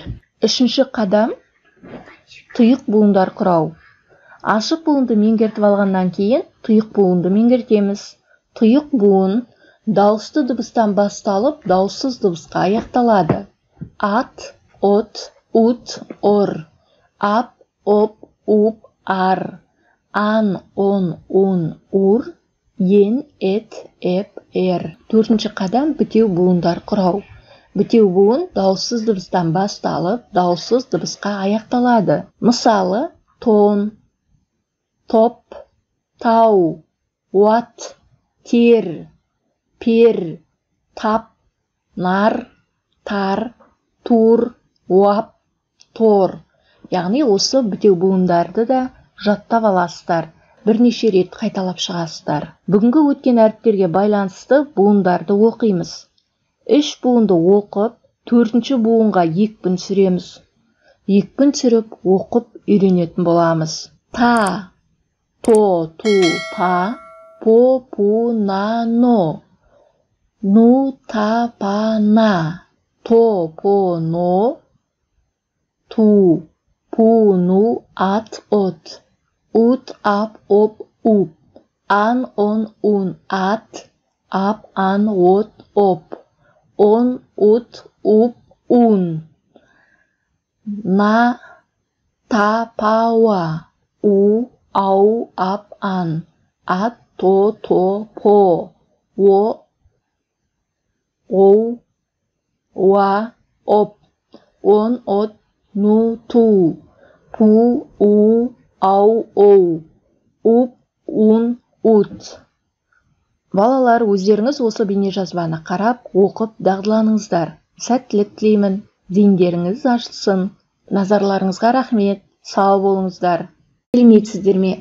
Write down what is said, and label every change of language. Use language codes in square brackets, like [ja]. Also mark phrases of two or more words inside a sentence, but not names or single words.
[kk] Үшінші қадам: тұйық буындар құрау. Ашық буынды меңгертіп алғаннан кейін тұйық буынды меңгертеміз. Тұйық буын дауысты дыбыстан басталып, дауыссыз дыбысқа аяқталады. Ат, от, ут, ор. Ап, оп, уп, ар. Ан, он, ун, ур. Ен, эт, эп, эр. Төртінші қадам: бітеу буындар құрау. Бітеу буын дауыссыз дыбыстан басталып, дауыссыз дыбысқа аяқталады. Мысалы: тон, топ, тау, уат, тер, пер, тап, нар, тар, тур, уап, тор. Яғни осы бітеу буындарды да жаттап аласыздар. Бірнеше рет қайталап шығасыздар. Бүгінгі өткен әріптерге байланысты буындарды оқимыз. Үш буынды оқып, төртінші буынға екпін түсіреміз. Екпін түсіріп, оқып үйренетін боламыз. Та, то, ту, па, по, пу, на, но. Ну, та, па, на. То, по, но. Ту, пу, ну, ат, от. Ут, ап, оп, уп. Ан, он, ун, ат. Ап, ан, от, оп. Он, ут, уп, ун. На, та, па, уа. У, ау, ап, ан. Ат, то, по. О, оу, уа, оп. Он, от, ну, ту. Пу, у, ау, оу. Уп, ун, ут. Балалар, өздеріңіз осы бейнежазбаны қарап, оқып дағдыланыңыздар. Сәттілік тілеймін. Зейіндеріңіз ашылсын. Назарларыңызға рахмет. Сау болыңыздар. Сәлеметсіздер ме?